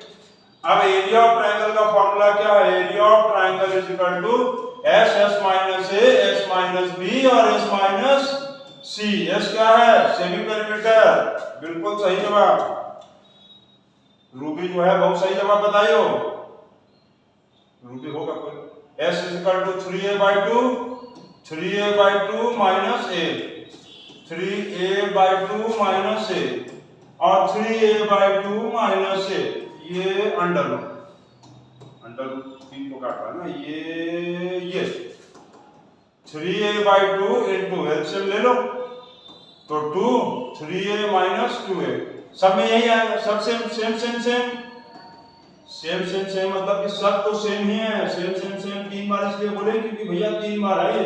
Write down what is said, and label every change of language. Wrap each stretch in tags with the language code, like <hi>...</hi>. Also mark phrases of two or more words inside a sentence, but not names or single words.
<hi>अब</hi> <en>area of triangle</en> <hi>का फार्मूला क्या है,</hi> <en>area of triangle</en> <hi>= s - a, s - b और s - c। s क्या है,</hi> <en>semi perimeter,</en> <hi>बिल्कुल सही जवाब। रूबी जो है बहुत सही जवाब बताइयो, रूबी होगा कोई। s = 3a/2 - a, 3a/2 - a और 3a/2 - a, ये</hi> <en>under root</en> <hi>3 को काट रहा है ना, ये 3a/2</hi> <en>into LCM</en> <hi>ले लो तो 2, 3a - 2a, सब में यही आएगा, सब सेम मतलब कि सब तो सेम ही है, सेम 3 बार इसलिए बोले क्योंकि भैया 3 बार है ये।</hi>